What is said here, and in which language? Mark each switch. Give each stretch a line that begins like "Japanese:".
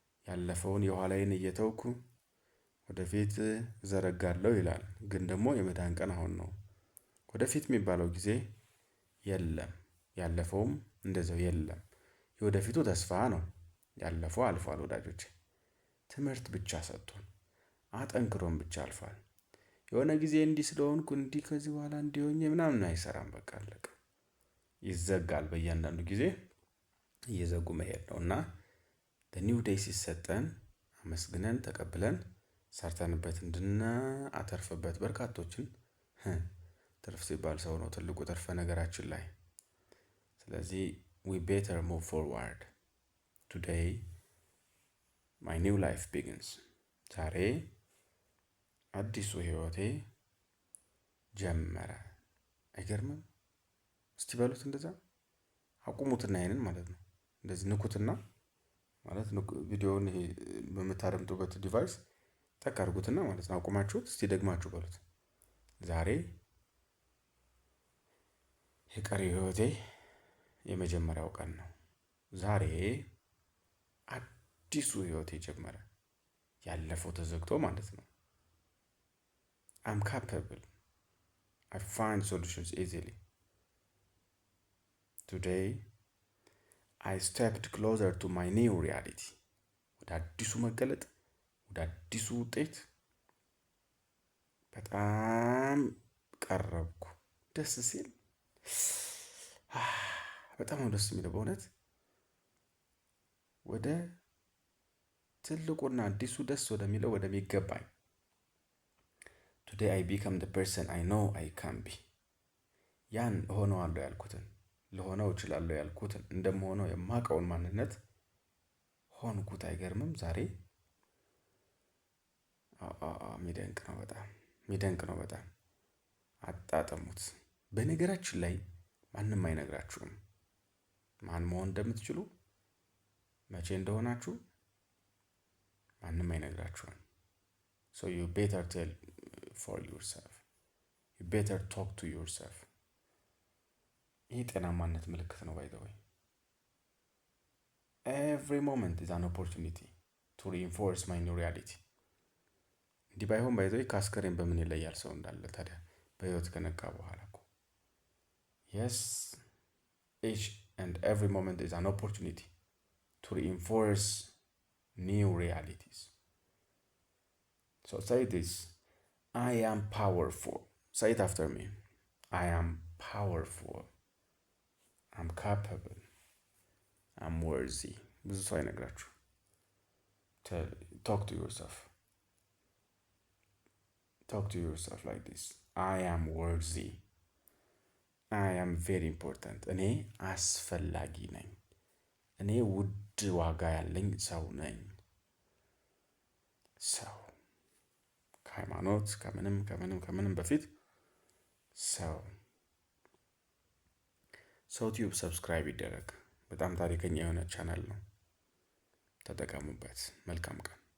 Amharic: ያለፈውን የኋላዬን እየተውኩ ወደፊት ዘረጋለሁ ይላል። ግን ደግሞ የመዳን ቀን አሁን ነው። ወደፊት የሚባለው ጊዜ የለም። ያለፈውም እንደዛው የለም። የወደፊቱ ተስፋ ነው። ያለፈው አልፏል ወዳጆቼ። ትምህርት ብቻ ሰጥቶን አጠንክሮን ብቻ አልፏል። የሆነ ጊዜ እንዲህ ስለሆንኩ እንዲህ ከዚህ በኋላ እንዲሆኝ ምናምን አይሰራም። በቃ አለቀ። ይዘጋል። በእያንዳንዱ ጊዜ እየዘጉ መሄድ ነው እና ኒው ዴይ ሲሰጠን አመስግነን ተቀብለን ሰርተንበት እንድናተርፍበት በርካቶችን ትርፍ ሲባል ሰው ነው ትልቁ ትርፍ ነገራችን ላይ። ስለዚህ
English: we better move forward. today my new life begins.
Amharic: ዛሬ አዲሱ ህይወቴ ጀመረ። አይገርምም? እስቲ በሉት እንደዛ አቁሙትና ይሄንን ማለት ነው እንደዚህ ንኩትና ማለት ነው ቪዲዮውን ይሄ በምታደምጡበት ዲቫይስ ጠቅ አድርጉትና ማለት ነው አቁማችሁት እስቲ ደግማችሁ በሉት። ዛሬ የቀሪ ህይወቴ የመጀመሪያው ቀን ነው። ዛሬ አዲሱ ህይወቴ ጀመረ። ያለፈው ተዘግቶ ማለት ነው።
English: I'm capable. I find solutions easily. Today I stepped closer to my new reality.
Amharic: ወደ አዲሱ መገለጥ ወደ አዲሱ ውጤት በጣም ቀረብኩ። ደስ ሲል በጣም ነው ደስ የሚለው በእውነት ወደ ትልቁና አዲሱ ደስ ወደሚለው ወደሚገባኝ
English: today I become the person I know I can be.
Amharic: ያን ሆነዋለሁ ያልኩትን ለሆነው እችላለሁ ያልኩትን እንደምሆነው የማውቀውን ማንነት ሆንኩት። አይገርምም? ዛሬ የሚደንቅ ነው በጣም የሚደንቅ ነው በጣም። አጣጥሙት። በነገራችን ላይ ማንም አይነግራችሁም ማን መሆን እንደምትችሉ መቼ እንደሆናችሁ ማንም አይነግራችሁም።
English: so you better tell for yourself. you better talk to yourself.
Amharic: ይህ ጤናማነት ምልክት ነው።
English: by the way every moment is an opportunity to reinforce my new reality.
Amharic: እንዲህ ባይሆን
English: by the way
Amharic: ካስከሬን በምን ይለያል ሰው እንዳለ ታዲያ በህይወት ከነቃ በኋላ እኮ
English: yes each and every moment is an opportunity to reinforce new realities. So say this, I am powerful. Say it after me. I am powerful. I'm capable. I'm worthy.
Amharic: ብዙ ሰው አይነግራችሁ።
English: Talk to yourself. Talk to yourself like this. I am worthy. I am very important.
Amharic: እኔ አስፈላጊ ነኝ። እኔ ውድ ዋጋ ያለኝ ሰው ነኝ። ሰው ከሃይማኖት ከምንም በፊት ሰው ቲዩብ ሰብስክራይብ ይደረግ። በጣም ታሪከኛ የሆነ ቻናል ነው። ተጠቀሙበት። መልካም ቀን።